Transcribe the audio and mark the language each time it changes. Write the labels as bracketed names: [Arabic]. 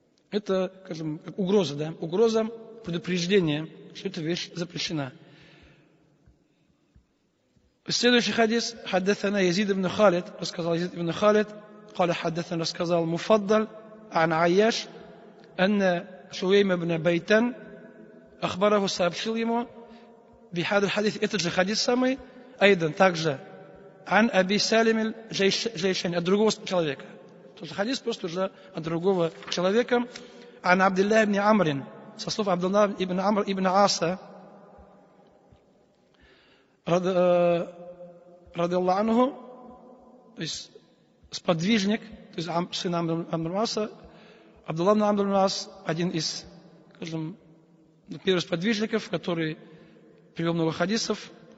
[Russian] Это, угроза, угроза, предупреждение, что эта вещь запрещена. Следующий хадис, [Arabic] حدثنا يزيد بن خالد, [Russian] рассказал Язид ибн Халид, [Arabic] قال حدثنا, [Russian] рассказал Муфаддаль, [Arabic] عن عياش, أن شويم بن بيتان أخبره, [Russian] сообщил ему, [Arabic] بهذا الحديث, [Russian] этот же хадис самый, [Arabic] أيضا [Russian] также, [Arabic] عن أبي سالم الجيشاني, [Russian] от другого человека. Тот же хадис просто уже от другого человека. [Arabic] عن عبد الله بن عمرو, [Russian] со слов Абдулла ибн Амр ибн Аса, ради Аллаху анху, то есть сподвижник, то есть сын Амр Аса, Абдулла ибн Амр ибн Ас, один из, первых сподвижников, который привел много хадисов,